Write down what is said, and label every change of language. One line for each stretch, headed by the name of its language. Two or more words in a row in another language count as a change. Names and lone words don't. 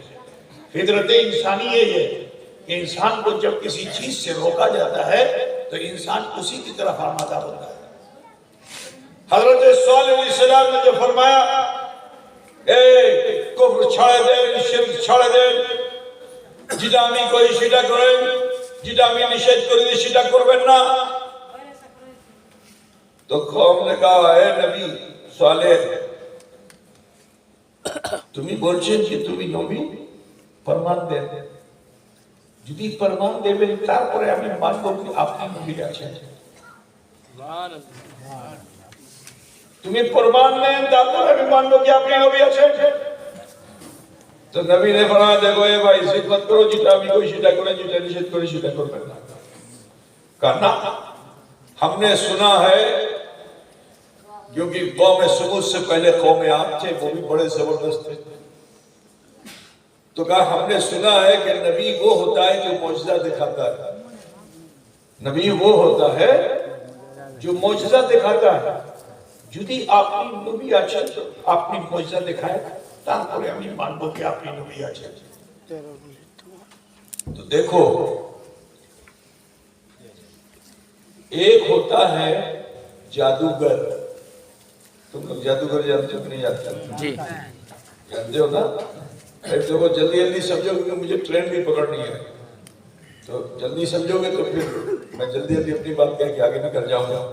Urdu: فطرت انسانی یہ ہے کہ انسان کو جب کسی چیز سے روکا جاتا ہے تو انسان اسی کی طرف آمادہ ہوتا ہے. حضرت صالح علیہ السلام نے جو فرمایا اے کفر چھاڑے دے, شرک چھاڑے دے,
Bangla: যেটা আমি করি সেটা করেন, যেটা আমি নিষেধ করি সেটা করবেন না.
Urdu: تو قوم نے کہا اے نبی صالح
Bangla: তুমি বলছেন যে তুমি নবী, প্রমাণ দেন. যদি প্রমাণ দেবেন তারপরে আমি মানব কি আপনি নবী আছেন. তুমি প্রমাণ দেন তারপরে আমি মানব কি আপনি নবী আছেন.
Urdu: تو نبی نے فرمایا دیکھو اے بھائی ضد مت کرو,
Bangla: যেটা আমি করি সেটা করেন, যেটা নিষেধ করি সেটা করবেন না.
Urdu: کرنا ہم نے سنا ہے کیونکہ قوم سمود سے پہلے قوم عاد تھے, وہ بھی بڑے زبردست تھے. تو کہا ہم نے سنا ہے کہ نبی وہ ہوتا ہے جو معجزہ دکھاتا ہے. نبی وہ ہوتا ہے جو معجزہ دکھاتا ہے.
Bangla: যদি আপনি নবী আছেন তো আপনি
Urdu: معجزہ دکھائیں,
Bangla: তারপরে আমি মানব کہ আপনি নবী আছেন.
Urdu: تو دیکھو ایک ہوتا ہے جادوگر. تم لوگ جادوگر جانتے ہو کہ نہیں جانتے؟ جی جانتے ہو نا. دیکھو جلدی جلدی سمجھو کہ مجھے ٹرین بھی پکڑنی ہے, تو جلدی سمجھو گے تو پھر میں جلدی جلدی اپنی بات کہہ کے آگے نکل جاؤں گا.